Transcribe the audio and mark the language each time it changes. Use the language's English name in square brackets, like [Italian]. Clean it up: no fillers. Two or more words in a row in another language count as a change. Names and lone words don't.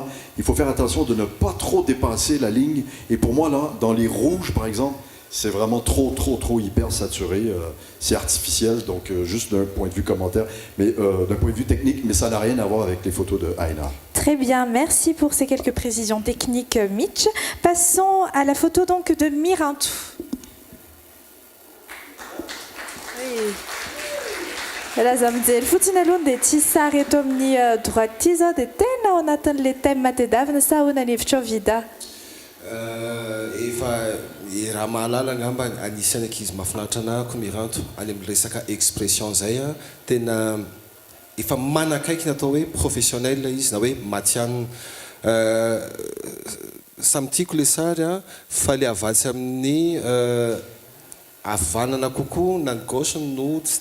[French] Il faut faire attention de ne pas trop dépasser la ligne. Et pour moi, là, dans les rouges, par exemple, c'est vraiment trop hyper saturé, c'est artificiel, donc juste d'un point de vue commentaire, mais d'un point de vue technique, mais ça n'a rien à voir avec les photos de Aina. Très bien, merci pour ces quelques précisions techniques, Mitch. Passons à la photo donc de Mirantou. Oui. [Malagasy] Razam dia fotsiny aloha dia tsy sary eto amin'ny droite ity zao dia tena ao anatin'ilay thème tedavina sa ahoana ny hevitra vida? Efa raha mahalala ngamba anisany ankizy mahafinaritra anahako miranto any amin'ny resaka expression zay tena efa manakaiky natao hoe professionnel izy na hoe matianina samy tiako le sary fa le avatsy amin'ny avanana kokoa na ny gauche no tsy